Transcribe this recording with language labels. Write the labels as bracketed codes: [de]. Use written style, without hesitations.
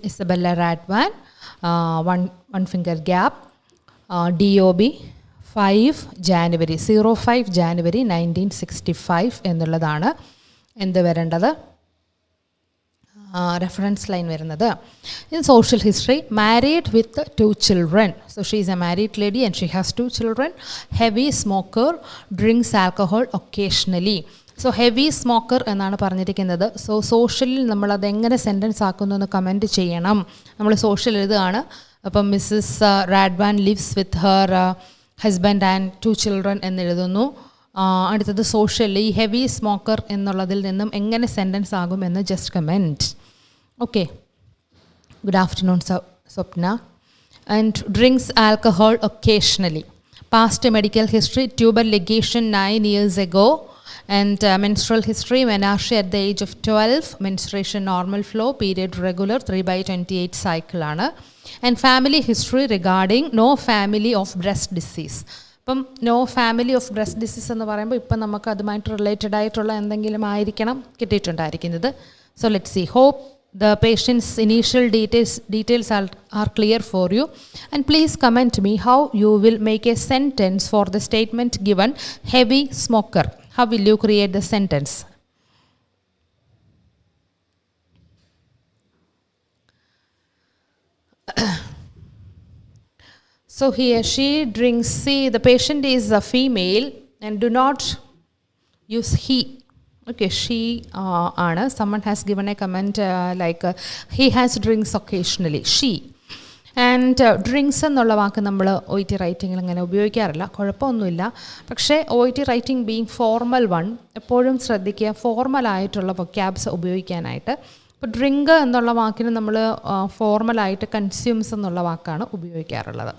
[en] Isabella Radwan, one finger gap, DOB 5 January 1965 [ml] എന്നുള്ളതാണ് എന്ത് വരേണ്ടത്, [en] Reference line വരുന്നത്. In social history, married with 2 children. So she is a married lady and she has 2 children. Heavy smoker, drinks alcohol occasionally. So heavy smoker [ml] എന്നാണ് പറഞ്ഞിരിക്കുന്നത്. So സോഷ്യലിൽ നമ്മളത് എങ്ങനെ sentence ആക്കുന്നു എന്ന് കമൻറ്റ് ചെയ്യണം. നമ്മൾ സോഷ്യൽ എഴുതുകയാണ്. അപ്പം [en] Mrs Radwan lives with her husband and 2 children [ml] എന്നെഴുതുന്നു. അടുത്തത് സോഷ്യലി ഹെവി സ്മോക്കർ എന്നുള്ളതിൽ നിന്നും എങ്ങനെ സെൻറ്റൻസ് ആകുമെന്ന് just comment. [en] Okay, good afternoon Swapna. And drinks alcohol occasionally. Past medical history, tuber ligation 9 years ago. And menstrual history, menarche at the age of 12, menstruation normal flow, period regular, 3/28 cycle ആണ്. And family history regarding no family of breast disease. [ml] ഇപ്പം [en] no family of breast disease [ml] എന്ന് പറയുമ്പോൾ ഇപ്പം നമുക്ക് അതുമായിട്ട് related ആയിട്ടുള്ള എന്തെങ്കിലും ആയിരിക്കണം കിട്ടിയിട്ടുണ്ടായിരിക്കുന്നത്. [en] So let see. Hope the patient's initial details are clear for you, and please comment me how you will make a sentence for the statement given heavy smoker. How will you create the sentence? So here she drinks. See, the patient is a female and do not use he. Okay, she Anna. Someone has given a comment like he has drinks occasionally. She. [ml] And drinks എന്നുള്ള വാക്ക് നമ്മൾ OET റൈറ്റിങ്ങിൽ അങ്ങനെ ഉപയോഗിക്കാറില്ല, കുഴപ്പമൊന്നുമില്ല. പക്ഷേ [en] OET writing being formal one, [ml] എപ്പോഴും ശ്രദ്ധിക്കുക ഫോർമലായിട്ടുള്ള vocabs ഉപയോഗിക്കാനായിട്ട്. ഇപ്പോൾ ഡ്രിങ്ക് എന്നുള്ള വാക്കിന് നമ്മൾ ഫോർമലായിട്ട് കൺസ്യൂംസ് എന്നുള്ള വാക്കാണ് ഉപയോഗിക്കാറുള്ളത്.